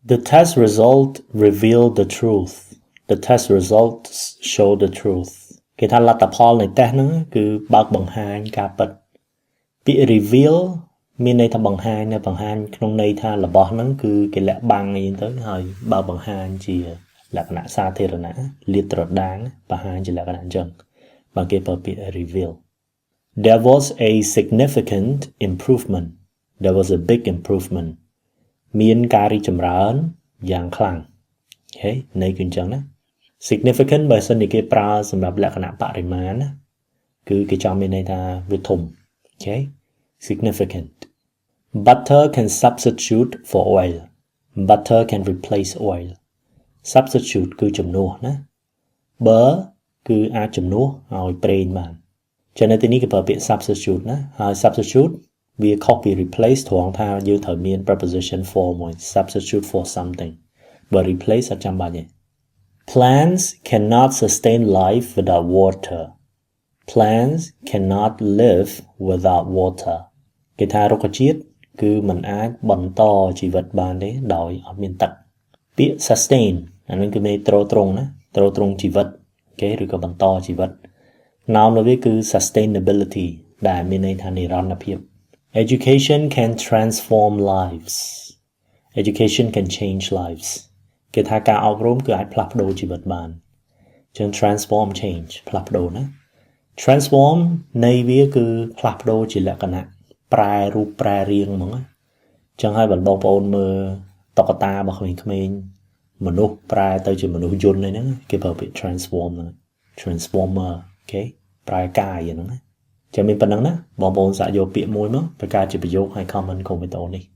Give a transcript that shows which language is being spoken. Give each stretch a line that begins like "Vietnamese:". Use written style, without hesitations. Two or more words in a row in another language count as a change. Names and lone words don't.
English: The test result revealed the truth. The test results show the truth
Khmer: គេថាលទ្ធផលនៃ test ហ្នឹងគឺបើកបង្ហាញការពិតពាក្យ reveal មានន័យថាបង្ហាញក្នុងន័យថារបស់ហ្នឹងគឺគេលាក់បាំងអីទៅហើយបើបង្ហាញជាលក្ខណៈសាធារណៈលាតត្រដាងបង្ហាញជាលក្ខណៈអញ្ចឹងបើគេប្រើពាក្យ
English: reveal There was a significant improvement There was a big improvement
Khmer: មានការរីកចម្រើនយ៉ាងខ្លាំងអូខេន័យគឺអញ្ចឹងណា significant បើសិនជាគេប្រើសម្រាប់លក្ខណៈបរិមាណណាគឺគេចង់មានន័យថាវាធំអូខេ
English: significant Butter can substitute for oil Butter can replace oil substitute
Khmer: គឺជំនួសណា Bur គឺអាចជំនួសឲ្យប្រេងបាន ចឹងនៅទីនេះគេប្រើពាក្យ substitute ណាហើយ substitute វាខុសពី replace ត្រង់ថាយើងត្រូវមាន
English: preposition for
Khmer: មួយ
English: substitute for something
Khmer: បើ replace អត់ចាំបាច់ទេ
English: Plants cannot sustain life without water Plants cannot live without water
Khmer: គេថារុក្ខជាតិគឺมันអាចបន្តជីវិតបានទេដោយអត់មានទឹកពាក្យ sustain អានឹងគឺមានត្រូវត្រង់ណាត្រូវត្រង់ជី វិតអូខេឬក៏បន្តជីវិត noun របស់វាគឺ sustainability ដែលមានន័យថានិរន្តរភាព
English: Education can transform lives Education can change lives
Khmer: គេថាការអប់រំគឺអាចផ្លាស់ប្ដូរជីវិតបានចឹង
English: transform change
Khmer: ផ្លាស់ប្ដូរណា transform ន័យវាគឺផ្លាស់ប្ដូរជាលក្ខណៈប្រែរូបប្រែរាងហ្មងចឹងហើយបងប្អូនមើលតុក្កតារបស់ក្មេងៗមនុស្សប្រែទៅជាមនុស្សយន្តអីហ្នឹងគេប្រើពាក្យ transform ហ្នឹង transformer អូខេប្រែកាយហ្នឹងណាចាំមានប៉ុណ្ណឹងណាបងប្អូនសាកយកពាក្យមួយមកប្រកាសជាប្រយោគឲ្យ comment កុំវីដេអូនេះ